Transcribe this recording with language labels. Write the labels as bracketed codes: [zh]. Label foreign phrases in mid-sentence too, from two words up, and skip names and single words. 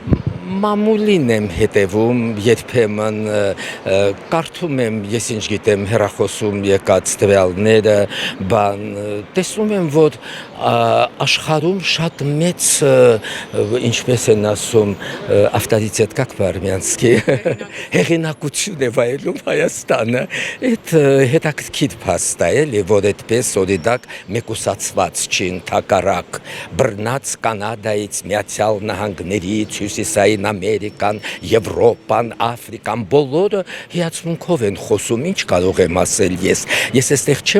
[hy] մամուլին եմ հետևում, երբեմն կարդում եմ, ես ինչ գիտեմ, հեռախոսում եկած տվյալները, տեսնում եմ, որ աշխարհում շատ մեծ, ինչպես են ասում, ավտորիտետ [ru] как по-армянски, [hy] հեղինակություն է վայելում Հայաստանը։ Այդ հետաքրքիր փաստ է, էլի, որ այդպես օրինակ մեկուսացված չի, ընդհակառակ բռնած Կանադայից, Միացյալ Նահանգներից, Հյուսիսային Ամերիկան, Եվրոպան, Աֆրիկան բոլորը հիացմունքով են խոսում, ինչ կարող եմ ասել ես։ Ես այստեղ չեմ